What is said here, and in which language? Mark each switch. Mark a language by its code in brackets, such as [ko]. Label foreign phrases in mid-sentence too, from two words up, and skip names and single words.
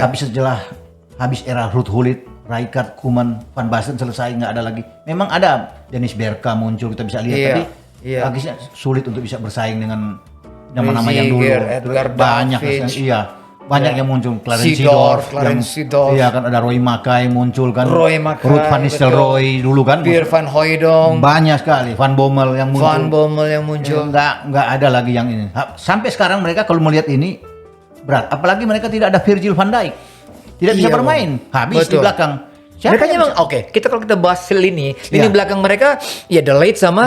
[id] Tapi setelah habis era Ruud Gullit, Rijkaard, Koeman, Van Basten selesai nggak ada lagi. Memang ada Dennis Bergkamp muncul kita bisa lihat Iya. tapi Iya. akhirnya sulit untuk bisa bersaing dengan nama-nama yang dulu. Ruziger, Edgar Banyak Davids. iya. Banyak yang muncul, Clarence Seedorf, Seedorf, Clarence Seedorf. iya kan ada Roy Mackay muncul kan, Roy Mackay, Ruud van Nistelrooy dulu kan, Pierre van Hooijdonk, banyak sekali, Van Bommel yang muncul, Van Bommel yang muncul. nggak ada lagi yang ini. Sampai sekarang mereka kalau melihat ini berat, apalagi mereka tidak ada Virgil van Dijk, tidak bisa Iya, bermain, habis di betul. belakang. Siapa Mereka yang memang bisa- oke. Kita kalau kita bahas lini Iya. belakang mereka ya De Ligt sama